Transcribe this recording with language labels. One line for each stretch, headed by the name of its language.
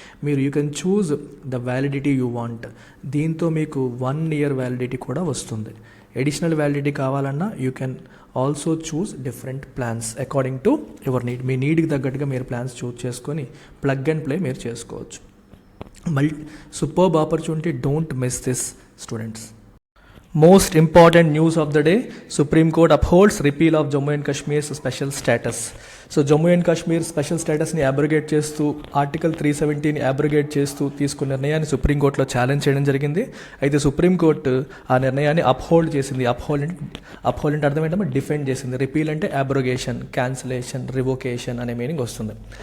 English: మీరు you can choose the validity you want.
Telugu: దీంతో మీకు 1 year వ్యాలిడిటీ కూడా వస్తుంది.
English: additional validity
Telugu: కావాలన్నా
English: You can also choose different plans according to your need.
Telugu: మీ నీడ్కి తగ్గట్టుగా మీరు ప్లాన్స్ చూస్ చేసుకొని ప్లగ్ అండ్ ప్లే మీరు చేసుకోవచ్చు.
English: Superb opportunity, don't miss this students. Most important news of the day: Supreme Court upholds repeal of Jammu and Kashmir's special status.
Telugu: So Jammu and Kashmir special స్టేటస్ని abrogate చేస్తూ article 370ని abrogate చేస్తూ తీసుకున్న నిర్ణయాన్ని సుప్రీంకోర్టులో challenge చేయడం జరిగింది. అయితే సుప్రీంకోర్టు ఆ నిర్ణయాన్ని అప్హోల్డ్ చేసింది. అప్హోల్డ్ అంటే అర్థం ఏంటంటే డిఫెండ్ చేసింది. రిపీల్ అంటే అబ్రోగేషన్, క్యాన్సిలేషన్, రివోకేషన్ అనే మీనింగ్ వస్తుంది.